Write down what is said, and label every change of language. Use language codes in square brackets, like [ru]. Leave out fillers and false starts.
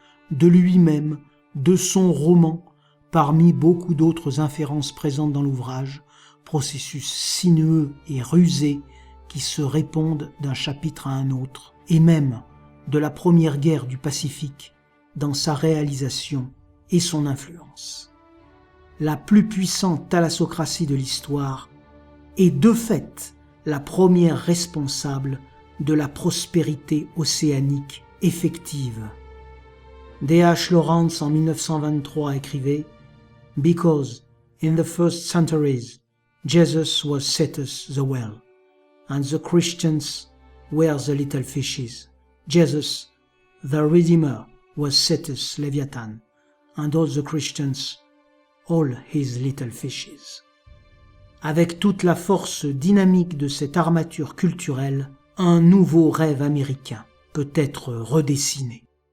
[fr] de lui-même, de son roman, parmi beaucoup d'autres inférences présentes dans l'ouvrage, processus sinueux et rusé qui se répondent d'un chapitre à un autre, et même de la première guerre du Pacifique dans sa réalisation et son influence. La plus puissante thalassocratie de l'histoire est de fait la première responsable de la prospérité océanique effective. D.H. [en] Lawrence [fr] en 1923 écrivait [en] « Because in the first centuries Jesus was Cetus the whale, and the Christians were the little fishes. Jesus, the Redeemer, was Cetus Leviathan, and all the Christians, all his little fishes. [fr] » Avec toute la force dynamique de cette armature culturelle, un nouveau rêve américain peut être redessiné.